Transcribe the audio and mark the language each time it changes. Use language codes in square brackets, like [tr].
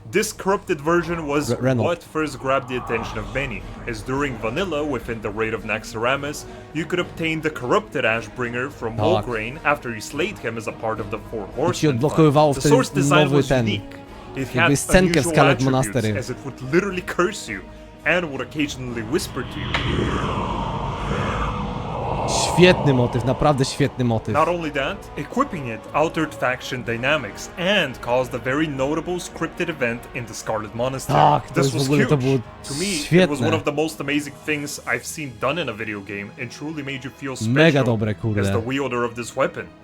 [en] This corrupted version was what first grabbed the attention of many, as during vanilla within the raid of Naxxramas, you could obtain the corrupted Ashbringer from Mograine after you slayed him as a part of the Four Horsemen. The source design was unique. It had unusual attributes, as it would literally curse you and would occasionally whisper to you. [pl] Świetny motyw, naprawdę świetny motyw. [en] Not only that, equipping it altered faction dynamics and caused a very notable scripted event in the Scarlet Monastery. Tak, this was huge. To me, it was one of the most amazing things I've seen done in a video game and truly made you feel special as the wielder of this weapon.